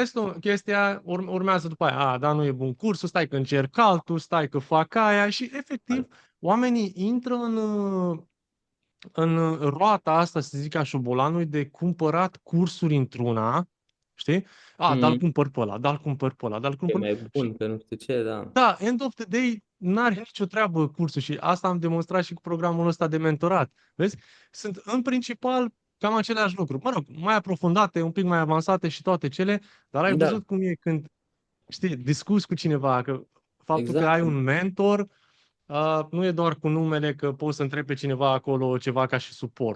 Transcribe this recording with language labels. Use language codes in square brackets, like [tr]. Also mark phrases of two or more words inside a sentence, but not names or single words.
[ro] vezi tu, chestia urmează după aia, dar nu e bun cursul, stai că încerc altul, stai că fac aia și efectiv oamenii intră în roata asta, să zic, a șobolanului de cumpărat cursuri într-una, știi? Dar-l Mm. cumpăr pe ăla, dar-l cumpăr pe ăla, dar-l E cumpăr... mai Și bun, că nu știu ce, da. da, [en] end of the day, [ro] n-are nicio treabă cursul și asta am demonstrat și cu programul ăsta de mentorat. Vezi? Sunt în principal cam aceleași lucruri. Mă rog, mai aprofundate, un pic mai avansate și toate cele, dar ai Da, văzut cum e când, știi, discuți cu cineva, că faptul că ai exact. un mentor nu e doar cu numele că poți să întrebi pe cineva acolo ceva ca și suport.